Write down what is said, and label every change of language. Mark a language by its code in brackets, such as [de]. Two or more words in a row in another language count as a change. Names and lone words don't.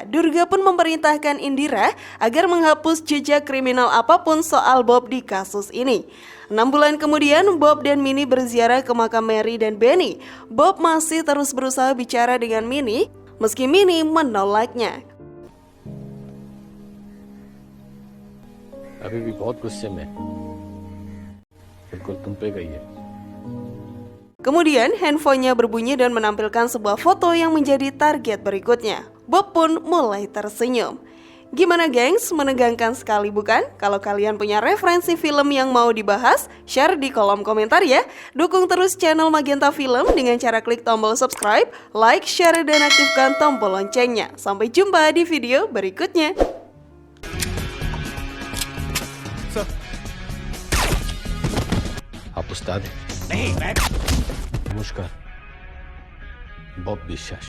[id] Durga pun memerintahkan Indira agar menghapus jejak kriminal apapun soal Bob di kasus ini. 6 bulan kemudian, Bob dan Minnie berziarah ke makam Mary dan Benny. Bob masih terus berusaha bicara dengan Minnie, meski Minnie menolaknya. [hi] अभी भी बहुत गुस्से में बिल्कुल तुम पे गई है। [id] Kemudian handphonenya berbunyi dan menampilkan sebuah foto yang menjadi target berikutnya. Bob pun mulai tersenyum. Gimana gengs, menegangkan sekali bukan? Kalau kalian punya referensi film yang mau dibahas, share di kolom komentar ya. Dukung terus channel Magenta Film dengan cara klik tombol [en] subscribe, like, share, [id] dan aktifkan tombol loncengnya. Sampai jumpa di video berikutnya. [hi] आप उस्ताद हैं? नहीं मैं नमस्कार बॉब विश्वास